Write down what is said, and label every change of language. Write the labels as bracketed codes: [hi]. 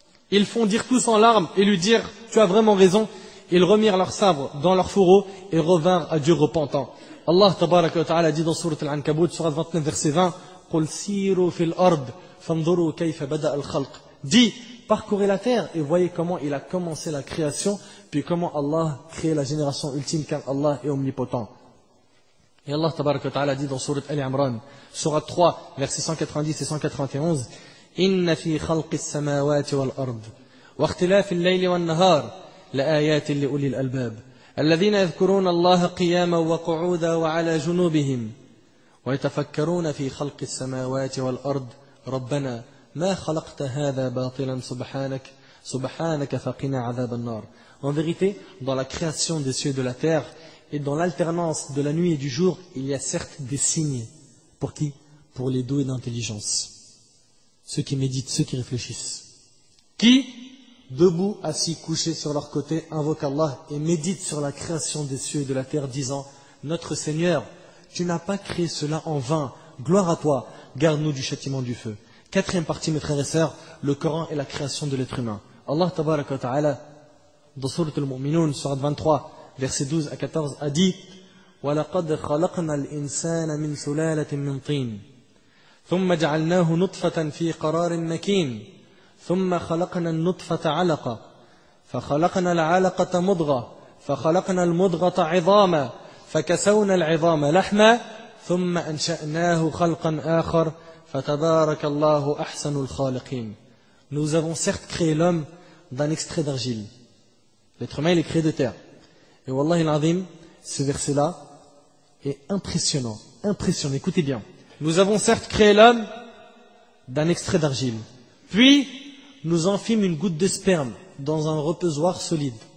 [fr] Ils fondirent tous en larmes et lui dirent, tu as vraiment raison. Ils remirent leurs sabres dans leurs fourreaux et revinrent à Dieu repentants. Allah tabaraka wa ta'ala dit dans Surat Al-Ankabut, Surat 29, verset 20, [ar] قُلْ سِيرُوا فِي الْأَرْضِ فَانْظُرُوا كَيْفَ بَدَأَ الْخَلْقِ. [fr] Dis, parcourez la terre et voyez comment il a commencé la création, puis comment Allah crée la génération ultime, car Allah est omnipotent. Et Allah tabaraka wa ta'ala dit dans Surat Al-Imran, Surat 3, versets 190 et 191, [ar] إن في خلق السماوات والأرض واختلاف الليل والنهار لآيات لأولي الألباب الذين يذكرون الله قياما وقعودا وعلى جنوبهم ويتفكرون في خلق السماوات والأرض ربنا ما خلقت هذا باطلا سبحانك فقنا عذاب النار. [fr] En vérité, dans la création des cieux et de la terre et dans l'alternance de la nuit et du jour, il y a certes des signes. Pour qui? Pour les doués d'intelligence. Ceux qui méditent, ceux qui réfléchissent, qui, debout, assis, couchés sur leur côté, invoquent Allah et méditent sur la création des cieux et de la terre, disant, notre Seigneur, tu n'as pas créé cela en vain, gloire à toi, garde-nous du châtiment du feu. 4e partie, mes frères et sœurs, le Coran est la création de l'être humain. Allah tabaraka wa ta'ala, dans Surat Al-Mu'minun, Surat 23, versets 12 à 14, a dit, [ar] وَلَقَدْ خَلَقْنَا الْإِنسَانَ مِنْ سُلَالَةٍ مِنْ طِينٍ ثم جعلناه نطفة في قرار مكين ثم خلقنا النطفة علقة فخلقنا العلقة مضغة فخلقنا المضغة عظاما فكسونا العظام لحما ثم أنشأناه خلقا آخر فتبارك الله أحسن الخالقين. [fr] Nous avons certes créé l'homme d'un extrait d'argile. L'être humain il est créé de terre. Et [ar] wallahi al-azim, [fr] ce verset-là est impressionnant. Impressionnant, écoutez bien. Nous avons certes créé l'homme d'un extrait d'argile. Puis, nous en fîmes une goutte de sperme dans un reposoir solide.